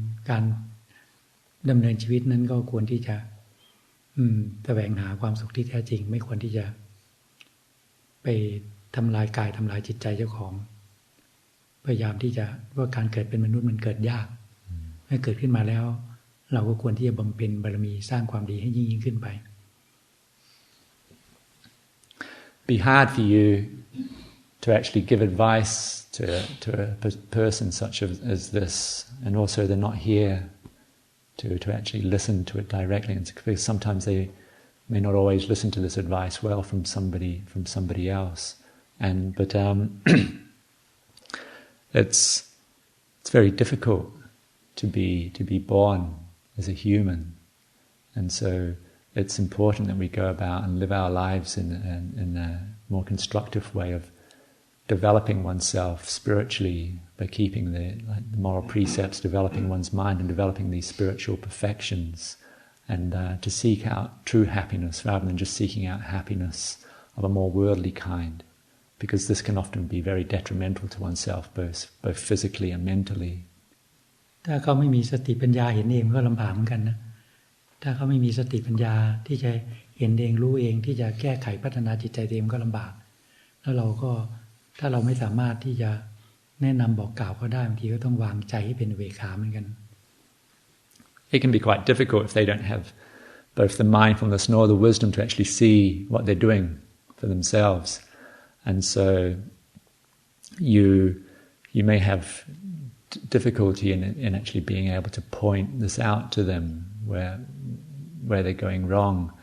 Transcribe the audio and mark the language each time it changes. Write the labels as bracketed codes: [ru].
[th] การดำเนินชีวิตนั้นก็ควรที่จะแสวงหาความสุขที่แท้จริงไม่ควรที่จะไปทำลายกายทำลายจิตใจเจ้าของพยายามที่จะว่าการเกิดเป็นมนุษย์มันเกิดยากเมื่อเกิดขึ้นมาแล้วเราก็ควรที่จะบำเพ็ญบารมีสร้างความดีให้ยิ่งขึ้นไป [en] Be hard for you to actually give advice to a person such as this, and also they're not here to actually listen to it directly, and because sometimes they may not always listen to this advice well from somebody else, but it's very difficult to be born as a human, and so it's important that we go about and live our lives in a more constructive way of developing oneself spiritually by keeping the moral precepts, developing one's mind and developing these spiritual perfections, and to seek out true happiness rather than just seeking out happiness of a more worldly kind, because this can often be very detrimental to oneself, both physically and mentally. [th] ถ้าเขาไม่มีสติปัญญาเห็นเองก็ลำบากเหมือนกันนะถ้าเขาไม่มีสติปัญญาที่จะเห็นเองรู้เองที่จะแก้ไขพัฒนาจิตใจตัวเองก็ลำบากแล้วเราก็ถ้าเราไม่สามารถที่จะแนะนำบอกกล่าวเขาได้บางทีก็ต้องวางใจให้เป็นอุเบกขาเหมือนกัน [en] It can be quite difficult if they don't have both the mindfulness nor the wisdom to actually see what they're doing for themselves, and so you may have difficulty in actually being able to point this out to them where they're going wrong.